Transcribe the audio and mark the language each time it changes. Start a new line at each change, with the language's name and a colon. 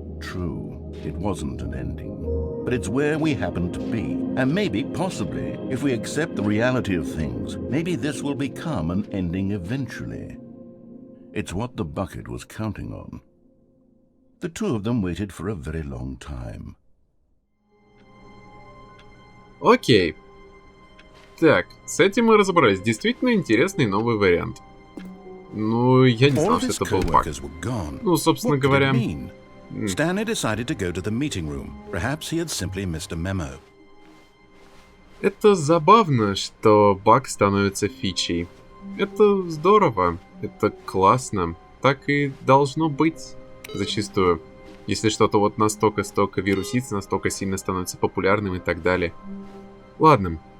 English: True, it wasn't an ending. But it's where we happen to be. And maybe, possibly, if we accept the reality of things, maybe this will become an ending eventually. It's what the bucket was counting on. The two of them waited for a very long time.
Russian: Окей. Так, с этим мы разобрались. Действительно интересный новый вариант. Ну, я не знал, что это был баг. Ну, собственно говоря...
English: Stanley decided to go to the meeting room. Perhaps he had simply missed a memo.
Russian: Это забавно, что баг становится фичей. Это здорово, это классно. Так и должно быть зачастую. Если что-то вот настолько вирусится, настолько сильно становится популярным и так далее. Ладно.